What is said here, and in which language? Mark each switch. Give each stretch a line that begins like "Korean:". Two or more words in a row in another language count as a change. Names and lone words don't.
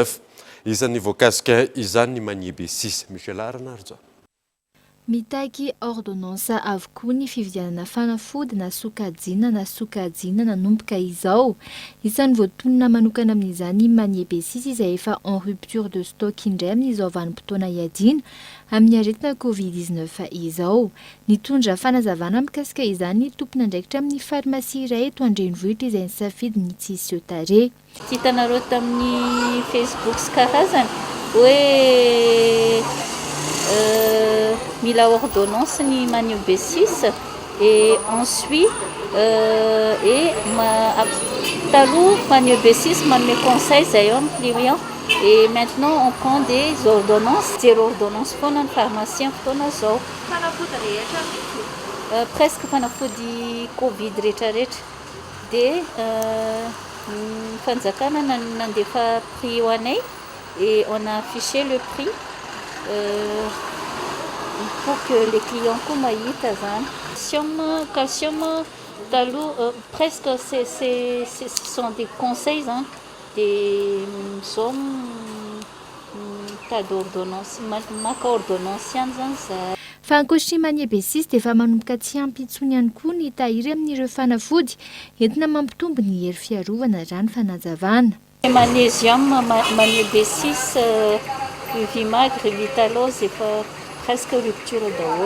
Malagasy: Isan'ny voakasika izany ny Magnier-B6. Michel Aranarjo. Mitaky ordonnance avokoa ny fividianana fanafody na sokajina nanomboka izao. Isan'ny voatonona manokana amin'izany Magnier-B6 izay efa
French: en rupture de stock
Malagasy: indray amin'izao vanim-potoana iadina amin'ny aretina Covid-19 izao. Nitondra fanazavana mikasika izany tompona andraikitra amin'ny farmasia iray eto Andrenivohitra izay nisafidy ny tsy hiseho tarehy. Hitanareo tamin'ny Facebook sy karazany hoe mila ordonnance ny Magnier-B6
French: et ensuite
Malagasy: taloha Magnier-B6 manome conseil zay eo amin'ny client
French: et maintenant on prend des ordonnances.
Malagasy: Zero ordonnance foana ny pharmacien fotoana zao. Fanafody rehetra presque fanafody Covid rehetrarehetra dia fanjakana nandefa prix ho anay
French: et on a affiché le prix pour que les clients
Malagasy: koa mahita zany.
French: Calcium taloha presque ce sont des conseils des tas d'ordonnance
Malagasy: maka ordonnance ihany zany zay. Fa ankoatry Magnier-B6 dia efa manomboka tsy ampy intsony ihany koa ny tahiry amin'ireo fanafody entina mampitombo ny hery fiarovana raha ny fanazavana. Magnesium, Magnier-B6, Vimagre, Vitalose efa
French: presque rupture
Malagasy: daholo.